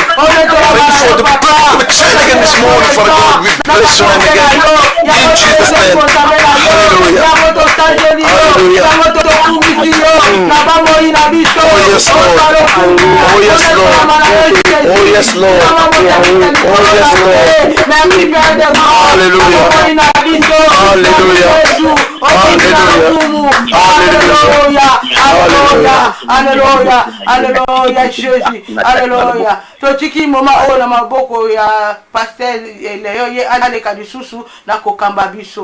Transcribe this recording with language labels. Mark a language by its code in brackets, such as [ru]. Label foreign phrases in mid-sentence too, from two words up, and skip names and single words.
[en] Thank you for the birth of a child again this morning, Father God. We bless your name again. In Jesus' name. Hallelujah. Hallelujah. Oh yes, Lord. Oh yes, Lord. Oh yes, Lord. Oh yes, Lord. Hallelujah. Hallelujah. Hallelujah. Hallelujah. Hallelujah. Jésus. Hallelujah. [ln] Totiki moma o na maboko ya pastel leyo ye aleka lisusu na kokamba biso.